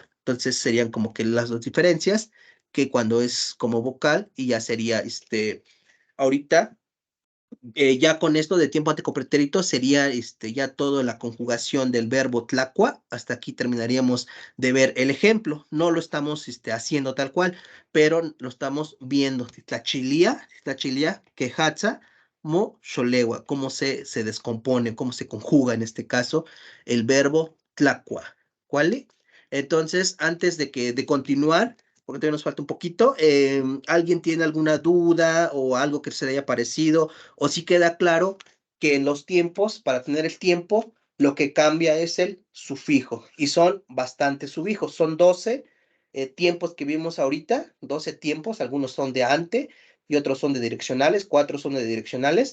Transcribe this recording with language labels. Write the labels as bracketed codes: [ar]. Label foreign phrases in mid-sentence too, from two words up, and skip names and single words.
[es] Entonces serían como que las dos diferencias, que cuando es como vocal, y ya sería ahorita, ya con esto de tiempo antecopretérito sería ya toda la conjugación del verbo tlacua. Hasta aquí terminaríamos de ver el ejemplo. No lo estamos haciendo tal cual, pero lo estamos viendo. [nah] Tlachilia, quejatza, mo xolegua, [es] cómo se descompone, cómo se conjuga en este caso el verbo tlacua. ¿Cuál? Entonces, antes de continuar, porque todavía nos falta un poquito, ¿alguien tiene alguna duda o algo que se le haya parecido? O si queda claro que en los tiempos, para tener el tiempo, lo que cambia es el sufijo, y son bastantes sufijos, son 12 tiempos que vimos ahorita, 12 tiempos, algunos son de ante y otros son de direccionales, 4 son de direccionales.